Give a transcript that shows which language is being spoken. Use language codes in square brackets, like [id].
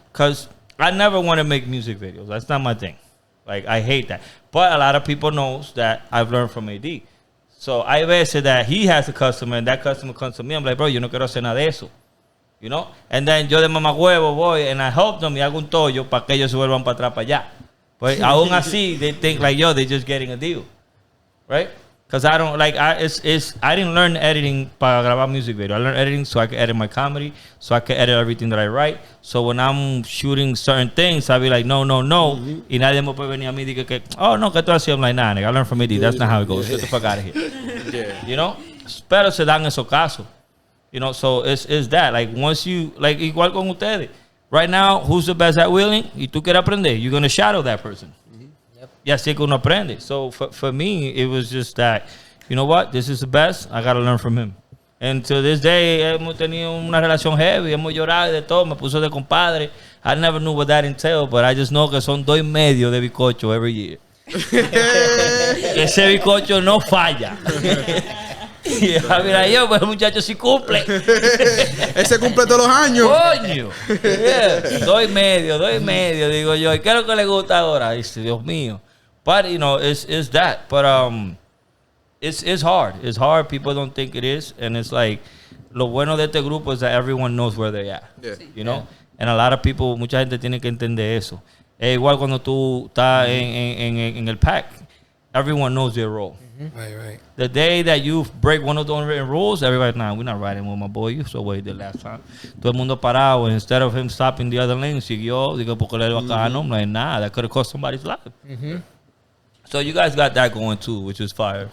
[en] Because I never want to make music videos. That's not my thing. Like, I hate that. But a lot of people knows that I've learned from AD. So, [es] hay veces [en] that he has a customer and that customer comes to me. I'm like, bro, [es] yo no quiero hacer nada de eso. [en] You know? [es] And then yo de mamagüevo voy [en] and I help them [es] y hago un tollo para que ellos se vuelvan para atrás, para allá. [en] But [es] aún así, [en] they think like, yo, they're just getting a deal. Right? Because I don't, like, I didn't learn editing [es] para grabar [en] music video. I learned editing so I could edit my comedy, so I could edit everything that I write. So when I'm shooting certain things, I'll be like, no. Mm-hmm. [es] Y nadie me puede venir a mí y que, oh, no, que tú así. [en] I'm like, nah, nigga, I learned from AD. That's not how it goes. Get the fuck out of here. Yeah. You know? [es] Pero se dan esos casos. [en] You know, so it's that. Like, once you, like, [es] igual con ustedes. [en] Right now, who's the best at wheeling? [es] Y tú quieres aprender. [en] You're going to shadow that person. [es] Y así que uno aprende. [en] So, for me, it was just that, you know what? This is the best. I got to learn from him. And to this day, [es] hemos tenido una relación heavy. Hemos llorado y de todo. Me puso de compadre. [en] I never knew what that entailed, but I just know [es] que son 2.5 de bizcocho [en] every year. [es] Ese bizcocho no falla. Y mira yo, pues el muchacho sí cumple. Ese cumple todos los años. Coño. Yeah. 2.5, digo yo. ¿Y qué es lo que le gusta ahora? Dice, Dios mío. [en] But, you know, it's that. But it's hard. It's hard. People don't think it is. And it's like, [es] lo bueno de este grupo [en] is that everyone knows where they're at. Yeah. You know? And a lot of people, [es] mucha gente tiene que entender eso. Es igual cuando tú estás en el pack. [en] Everyone knows their role. Right. The day that you break one of the unwritten rules, everybody's, nah, we're not riding with my boy. You saw what he did last time. [es] Todo el mundo parado. [en] And instead of him stopping the other lane, [es] siguió. Digo, porque le bacano. [en] I'm like, nah, that could have cost somebody's life. So you guys got that going too, which is fire.